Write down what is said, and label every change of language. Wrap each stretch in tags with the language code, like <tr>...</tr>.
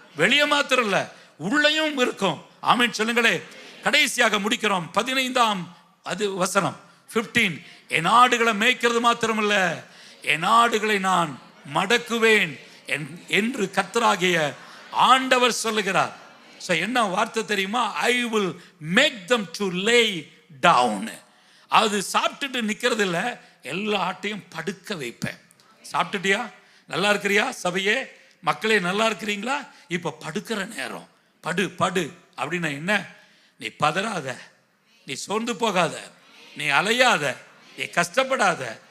<ta>வெளியே மாத்திரம் இல்ல, உள்ளேயும் இருக்கும். ஆமென் சொல்லுங்களே. கடைசியாக முடிக்கிறோம். 15ஆம் வசனம் 15. என் ஆடுகளை மேய்க்கிறது மாத்திரமல்ல, என் ஆடுகளை நான் மடக்குவேன் என்று கர்த்தராகிய ஆண்டவர் சொல்லுகிறார். என்ன வார்த்தை தெரியுமா?</ta> <en>I will make them to lay down.</en> <ta>அது சாப்பிட்டுட்டு நிக்கிறது இல்ல, எல்லா ஆட்டையும் படுக்க வைப்பேன். சாப்பிட்டுட்டியா? நல்லா இருக்கிறியா? சபையே, மக்களே நல்லா இருக்கிறீங்களா? இப்ப படுக்கிற நேரம், படு படு அப்படின்னா என்ன? நீ பதறாத, நீ சோர்ந்து போகாத, நீ அலையாத, நீ கஷ்டப்படாத.</ta>